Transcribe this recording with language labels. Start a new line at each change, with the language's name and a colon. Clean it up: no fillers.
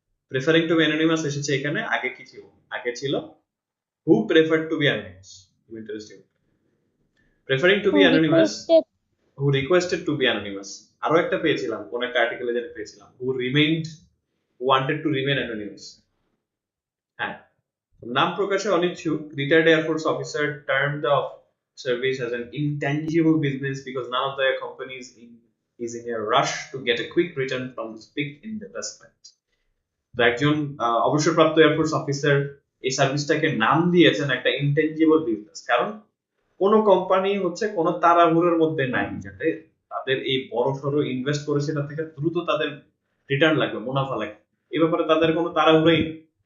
English: preferring to be anonymous
Bangla: এসেছে এখানে, আগে কি ছিল? আগে ছিল
English: Who prefer to be anonymous. খুব interesting. Preferring to be Who anonymous, requested who requested to be anonymous.
Bangla: আরো একটা পেয়েছিলাম, কোন একটা আর্টিকেলে যেটা পেয়েছিলাম,
English: Who remained, wanted to remain anonymous.
Bangla: হ্যাঁ, নাম প্রকাশে অনিচ্ছুক,
English: Retired air force officer termed of service as an intangible business because none of their companies is in a rush to get a quick return from this big investment.
Bangla: তো একজন অবসরপ্রাপ্ত air force officer এই সার্ভিসটাকে নাম দিয়েছেন একটা ইনটেনজিবল বিজনেস, কারণ কোন company হচ্ছে কোন তাড়াহুড়োর মধ্যে নাই, যাতে তাদের এই বড় সড়ো ইনভেস্ট করে সেটা থেকে দ্রুত তাদের রিটার্ন লাগবে, মুনাফা লাগবে, এই ব্যাপারে তাদের কোনো তাড়াহুড়োই নেই।